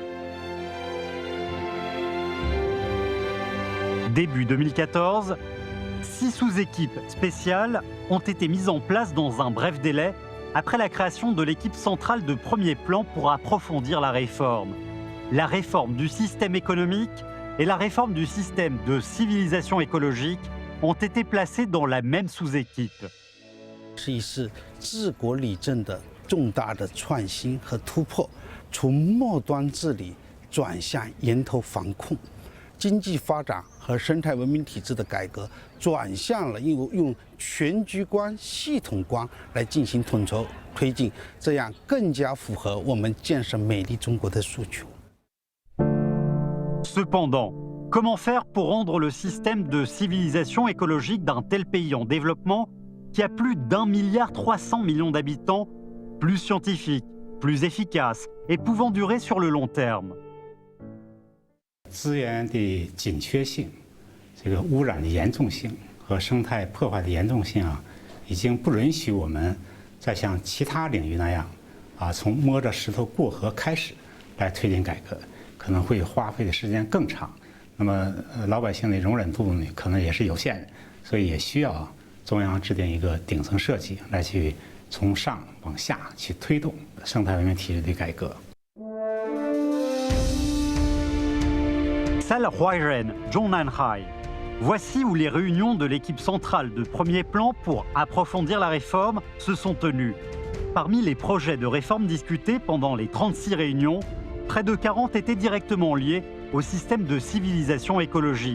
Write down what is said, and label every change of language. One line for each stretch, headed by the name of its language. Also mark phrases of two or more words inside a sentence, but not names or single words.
French: Début 2014, 6 sous-équipes spéciales ont été mises en place dans un bref délai après la création de l'équipe centrale de premier plan pour approfondir la réforme du système économique et la réforme du système de civilisation écologique ont été placées dans la même sous-équipe.
Chinese: 是一次治国理政的重大的创新和突破，从末端治理转向源头防控，经济发展和生态文明体制的改革转向了用全局观、系统观来进行统筹推进，这样更加符合我们建设美丽中国的诉求。
French: Cependant, comment faire pour rendre le système de civilisation écologique d'un tel pays en développement, qui a plus d'1,3 milliard d'habitants, plus scientifique, plus efficace et pouvant durer sur le long terme?
Chinese: 资源的紧缺性、这个污染的严重性和生态破坏的严重性啊，已经不允许我们再像其他领域那样从摸着石头过河开始来推进改革，可能会花费的时间更长。那么老百姓的容忍度呢，可能也是有限的，所以也需要中央制定一个顶层设计来去从上往下去推动生态文明体制的改革。
French: Salle Huairen, Zhongnanhai. Voici où les réunions de l'équipe centrale de premier plan pour approfondir la réforme se sont tenues. Parmi les projets de réforme discutés pendant les 36 réunions, près de 40 étaient directement liés au système de civilisation écologique.